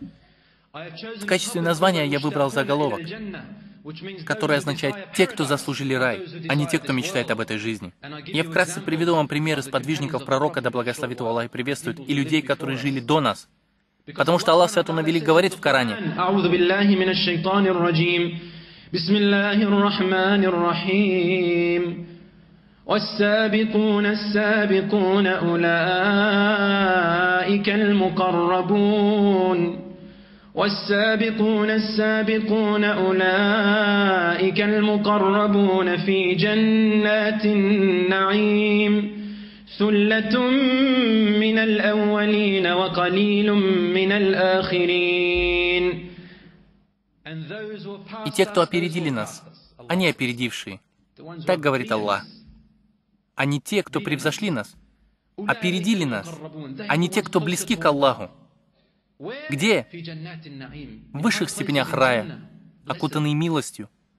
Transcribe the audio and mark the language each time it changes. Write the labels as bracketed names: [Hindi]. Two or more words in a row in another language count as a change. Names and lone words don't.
[Russian] В качестве названия я выбрал заголовок, который означает «те, кто заслужили рай», а не те, кто мечтает об этой жизни. Я вкратце приведу вам примеры сподвижников пророка, да благословит его Аллах и приветствует, и людей, которые жили до нас. Потому что Аллах Свят Он и Велик говорит в Коране: [Arabic] والسابقون السابقون أولئك المقربون والسابقون السابقون أولئك المقربون في جنات النعيم ثلة من الأولين وقليل من الآخرين. [Russian] И те, кто опередили нас, они опередившие. Так говорит Аллах. А не те, кто превзошли нас, опередили нас, а не те, кто близки к Аллаху. Где? В высших степенях рая, окутанные милостью.